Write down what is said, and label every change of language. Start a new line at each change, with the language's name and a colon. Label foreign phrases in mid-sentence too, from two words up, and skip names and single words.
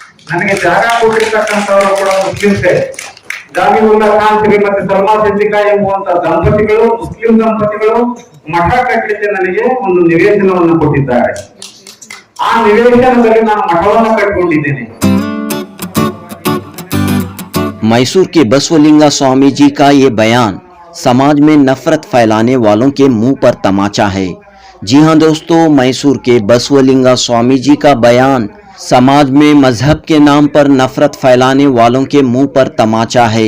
Kannada: ನನಗೆ ಜಾಗ ಕೊಟ್ಟಿರ್ತಕ್ಕಂಥವರು ಕೂಡ ಮುಸ್ಲಿಮ್ಸೇ. ಜಾಮೀನುಲ್ಲಾ ಖಾನ್ ಶ್ರೀಮತಿ ಸಲ್ಮಾ ಸಿದ್ದಿಕಾ ಎಂಬುವಂತ ದಂಪತಿಗಳು, ಮುಸ್ಲಿಂ ದಂಪತಿಗಳು ಮಠ ಕಟ್ಟಲಿಕ್ಕೆ ನನಗೆ ಒಂದು ನಿವೇಶನವನ್ನು ಕೊಟ್ಟಿದ್ದಾರೆ. ಆ ನಿವೇಶನದಲ್ಲಿ ನಾನು ಮಠವನ್ನು ಕಟ್ಟಿಕೊಂಡಿದ್ದೇನೆ.
Hindi: मैसूर के बसवलिंगा स्वामी जी का ये बयान समाज में नफरत फैलाने वालों के मुंह पर तमाचा है। जी हां दोस्तों, मैसूर के बसवलिंगा स्वामी जी का बयान समाज में मजहब के नाम पर नफरत फैलाने वालों के मुंह पर तमाचा है।